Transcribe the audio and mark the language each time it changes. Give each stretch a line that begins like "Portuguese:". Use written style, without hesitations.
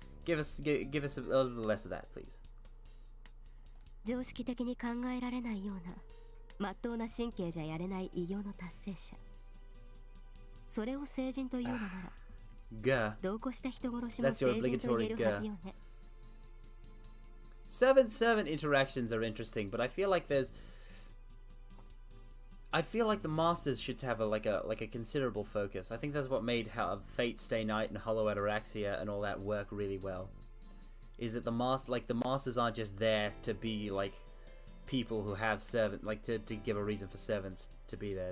English: Give us a little less of that, please.
Japanese: 常識的に考えられないような、まっとうな神経じゃやれない偉業の達成者。それを聖人というのなら、同行した人殺しも聖人と言えるはずよね。
English: Servant interactions are interesting, but I feel like the masters should have a considerable focus. I think that's what made Fate Stay Night and Hollow Ataraxia and all that work really well. Is that the masters aren't just there to be like people who have to give a reason for servants to be there.